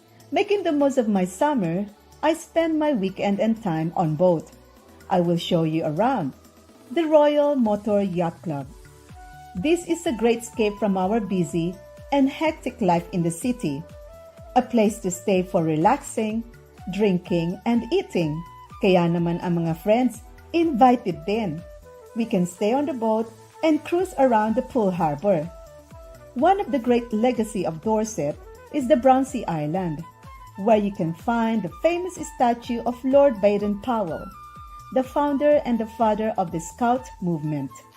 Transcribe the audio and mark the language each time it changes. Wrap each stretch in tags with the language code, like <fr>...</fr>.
<en>Making the most of my summer, I spend my weekend and time on boat. I will show you around. The Royal Motor Yacht Club. This is a great escape from our busy and hectic life in the city. A place to stay for relaxing, drinking, and eating.</en> <tl>Kaya naman ang mga</tl> <en>friends invited</en> <tl>din.</tl> <en>We can stay on the boat and cruise around the Poole Harbor. One of the great legacy of Dorset is the Brownsea Island, where you can find the famous statue of Lord Baden-Powell, the founder and the father of the Scout movement.</en>